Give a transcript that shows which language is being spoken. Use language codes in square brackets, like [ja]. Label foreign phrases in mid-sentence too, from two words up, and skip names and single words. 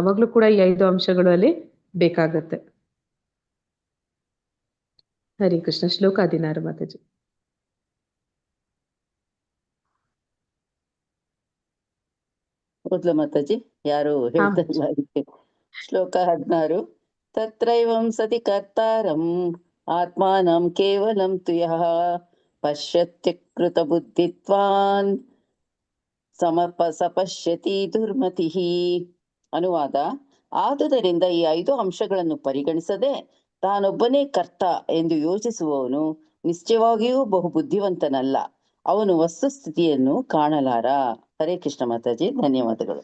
[kn] ಅವಾಗ್ಲೂ ಕೂಡ ಈ 5 ಅಂಶಗಳು ಅಲ್ಲಿ ಬೇಕಾಗತ್ತೆ. ಹರಿ ಕೃಷ್ಣ. ಶ್ಲೋಕ 16 ಮಾತಾಜಿ. ಓದ್ಲ ಮಾತಾಜಿ? ಯಾರು ಹೇಳ್ತಾ ಇಲ್ಲ ಅದಕ್ಕೆ. ಶ್ಲೋಕ 16. [sa] ತತ್ರೈವಂ ಸತಿ ಕರ್ತಾರಂ ಆತ್ಮಾನಂ ಕೇವಲಂ ತು ಯಃ ಪಶ್ಯತ್ಯ ಕೃತ ಬುದ್ಧಿತ್ವಾನ್ ಸಪಶ್ಯತಿ ದುರ್ಮತಿಃ. [kn] ಅನುವಾದ: ಆದುದರಿಂದ ಈ 5 ಅಂಶಗಳನ್ನು ಪರಿಗಣಿಸದೆ ತಾನೊಬ್ಬನೇ ಕರ್ತ ಎಂದು ಯೋಚಿಸುವವನು ನಿಶ್ಚಯವಾಗಿಯೂ ಬಹು ಬುದ್ಧಿವಂತನಲ್ಲ. ಅವನು ವಸ್ತುಸ್ಥಿತಿಯನ್ನು ಕಾಣಲಾರ. ಹರೇ ಕೃಷ್ಣ ಮಾತಾಜಿ, ಧನ್ಯವಾದಗಳು.